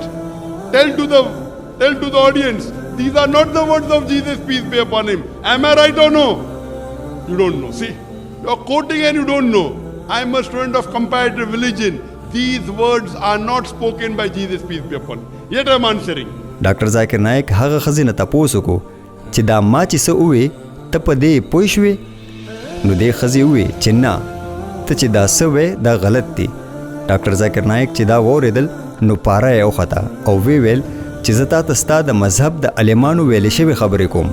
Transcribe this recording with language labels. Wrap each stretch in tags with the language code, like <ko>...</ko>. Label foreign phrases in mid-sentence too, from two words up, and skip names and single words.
<en>Tell to the audience, these are not the words of Jesus, peace be upon him. Am I right or no? You don't know. See, you are quoting and you don't know. I am a student of comparative religion. These words are not spoken by Jesus, peace be upon him. Yet I am answering.</en> <ps>ډاکټر ذاکر نایک هغه ښځې نه تپوس وکړو چې دا ما چې څه ووې ته په دې پوه شوې؟ نو دې ښځې ووې چې نه، ته چې دا څه وې دا غلط دی. ډاکټر ذاکر نایک چې دا واورېدل نو پاره یې وخته او ویې ویل چې زه تا ته ستا د مذهب د عالمانو ویلې شوې خبرې کوم.</ps>